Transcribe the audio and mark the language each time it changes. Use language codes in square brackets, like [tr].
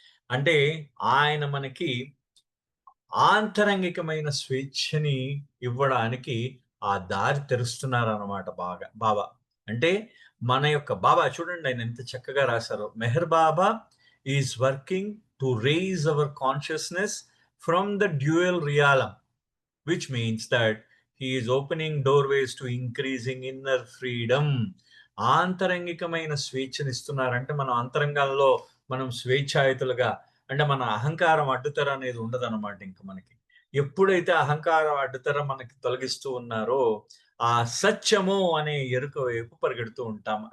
[te] అంటే ఆయన మనకి ఆంతరంగికమైన స్వేచ్ఛని ఇవ్వడానికి ఆ దారి తెరుస్తున్నారన్నమాట బాబా. అంటే మన యొక్క బాబా చూడండి ఆయన ఎంత చక్కగా రాశారో. [en] Meher Baba is working to raise our consciousness from the dual realm. Which means that he is opening doorways to increasing inner freedom. [te] ఆంతరంగికమైన స్వేచ్ఛనిస్తున్నారంటే మనం అంతరంగాల్లో మనం స్వేచ్ఛాయుతులుగా అంటే మన అహంకారం అడ్డుతెర అనేది ఉండదన్నమాట ఇంక మనకి. ఎప్పుడైతే అహంకారం అడ్డుతెర మనకి తొలగిస్తూ ఉన్నారో, ఆ సత్యము అనే ఎరుక వైపు పరిగెడుతూ ఉంటాం.